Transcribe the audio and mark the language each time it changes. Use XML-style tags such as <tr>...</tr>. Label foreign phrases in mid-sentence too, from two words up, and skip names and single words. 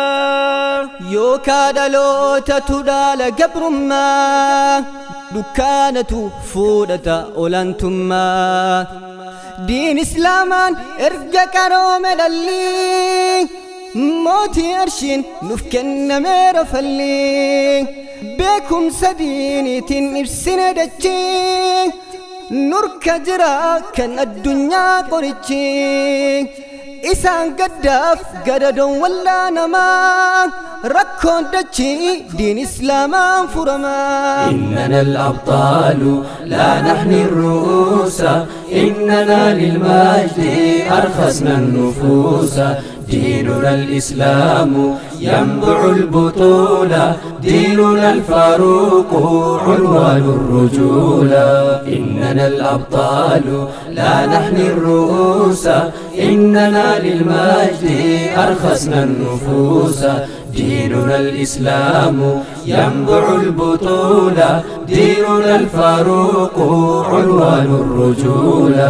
<om>yookaa dhalootatu dhaala gabrummaa dukkaanatu fuudhata olaantummaa diin islaamaan erga qaroome dhalli mootii arshiin nuuf kennameera falli beekumsa diiniitiin ibsine dachii nurka jira kan addunyaa qorichi isaan gaddaaf gadadoon wallaanamaa rakkoon dachii diin islaamaan furamaa</om> <ar>إننا الأبطال لا نحني الرؤوس إننا للمجد أرخصنا النفوس ديننا الإسلام ينبع البطولة ديننا الفاروق عنوان الرجولة إننا الأبطال لا نحني الرؤوس إننا للمجد أرخصنا النفوس ديننا الإسلام ينبع البطولة ديننا الفاروق عنوان الرجولة</ar>